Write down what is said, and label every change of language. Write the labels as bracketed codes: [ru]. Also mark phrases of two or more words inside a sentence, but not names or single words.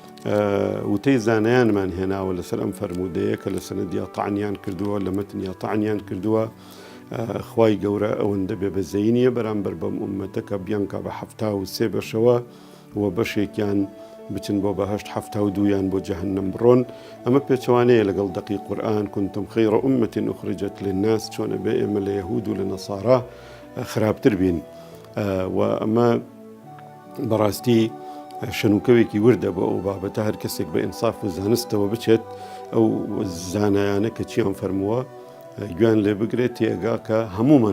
[ckb] وتەی زانایانمان هێناوە لەسەر ئەم فرموودەیە کە لە سەنەدیا تەعنیان کردووە لە مەتنیا تەعنیان کردووە خوای گەورە ئەوەندە بێ بەزەینیە بەرامبەر بەم ئومەتە کە بیانکە بە 73 بەشەوە و بەشێکیان بچن بۆ بەهەشت 72 بۆ جەهەنەم بڕۆن ئەمە پێچەوانەیە لەگەڵ دەقی قورئان [ar] كنتم خير أمة أخرجت للناس [ckb] چۆنە بێ ئێمە لە یەهود و لە نەسارا خراپتر بین و ئەمە بەڕاستی شەنوکەوێکی وردە بۆ ئەو بابەتە هەر کەسێک بە ئینساف و زانستەوە بچێت ئەو زانایانە کە چیان فەرمووە گویان لێ بگرێت تێگا کە هەمومان